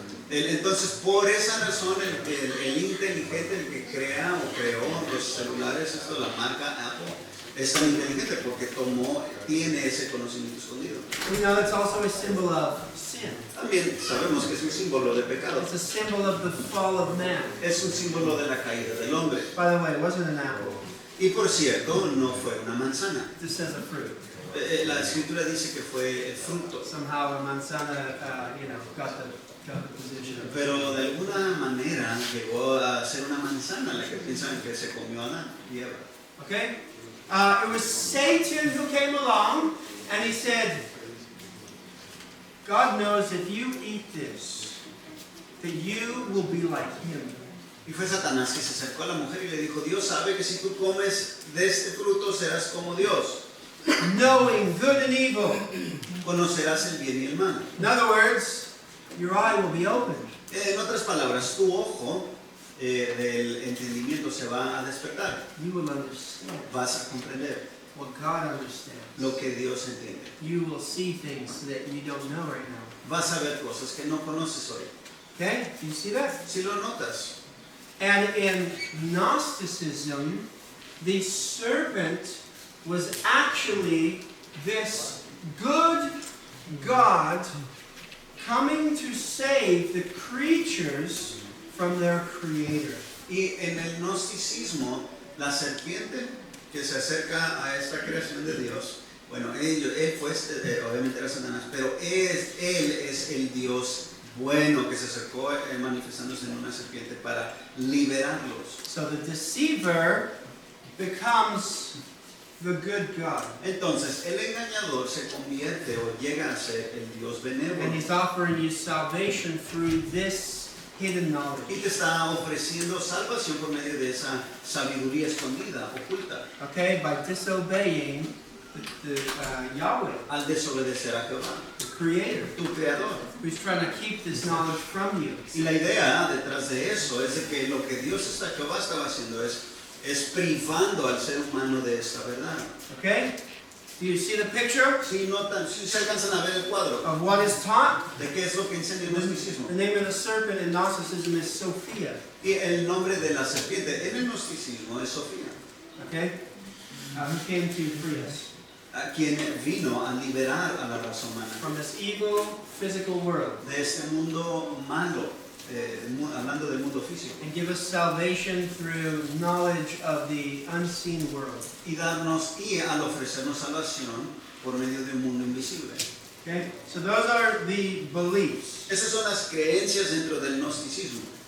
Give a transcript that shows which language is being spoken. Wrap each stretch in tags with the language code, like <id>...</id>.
<es>Entonces, por esa razón, el inteligente, el que crea o creó los celulares, esto, la marca Apple, es tan inteligente porque tiene ese conocimiento escondido.</es> <en>We know that's also a symbol of sin.</en> <es>También sabemos que es un símbolo de pecado.</es> <en>It's a symbol of the fall of man.</en> <es>Es un símbolo de la caída del hombre.</es> <en>By the way, it wasn't an apple.</en> <es>Y por cierto, no fue una manzana.</es> <en>It just says a fruit.</en> <es>La escritura dice que fue el fruto.</es> <en>Somehow a manzana, got the position.</en> <es>Pero de alguna manera llegó a ser una manzana la que piensan que se comió Adán y Eva.</es> <en>Okay? It was Satan who came along and he said, God knows if you eat this, that you will be like him.</en> <es>Y fue Satanás que se acercó a la mujer y le dijo, Dios sabe que si tú comes de este fruto serás como Dios.</es> <en>Knowing good and evil.</en> <es>Conocerás el bien y el mal.</es> <en>In other words, your eye will be opened.</en> <es>En otras palabras, tu ojo del entendimiento se va a despertar.</es> <en>You will understand</en> <es>Vas a comprender</es> <en>what God understands.</en> <es>lo que Dios entiende.</es> <en>You will see things that you don't know right now.</en> <es>Vas a ver cosas que no conoces hoy.</es> <en>Okay? Do you see that?</en> <es>Si lo notas.</es> <en>And in Gnosticism, the serpent was actually this good God coming to save the creatures from their creator.</en> <es>Y en el gnosticismo, la serpiente que se acerca a esta creación de Dios, bueno, él fue, obviamente era Satanás, pero él es el Dios bueno que se acercó manifestándose en una serpiente para liberarlos.</es> <en>So the deceiver becomes the good God.</en> <es>Entonces, el engañador se convierte o llega a ser el Dios</es> <en>And</en> <es>benévolo.</es> <en>he's offering you salvation through this hidden knowledge.</en> <es>Y te está ofreciendo salvación por medio de esa sabiduría escondida, oculta,</es> <en>Okay, by disobeying the Yahweh,</en> <es>al desobedecer a Jehová,</es> <en>the Creator,</en> <es>tu creador.</es> <en>who's trying to keep this knowledge from you.</en> <es>Y la idea detrás de eso es de que lo que Jehová estaba haciendo es privando al ser humano de esta verdad.</es> <en>Okay? Do you see the picture</en> <es>Si se alcanzan a ver el cuadro</es> <en>of what is taught?</en> <es>de qué es lo que enseña el gnosticismo.</es> <en>The name of the serpent in Gnosticism is Sophia.</en> <es>Y el nombre de la serpiente en el gnosticismo es Sofía,</es> <en>Okay? Who came to free us</en> <es>a quien vino a liberar a la raza humana</es> <en>from this evil physical world</en> <es>de este mundo malo, hablando del mundo físico,</es> <en>and give us salvation through knowledge of the unseen world.</en> <es>y al ofrecernos salvación por medio de un mundo invisible.</es> <en>Okay? So those are the beliefs</en> <es>Esas son las creencias dentro del gnosticismo.</es>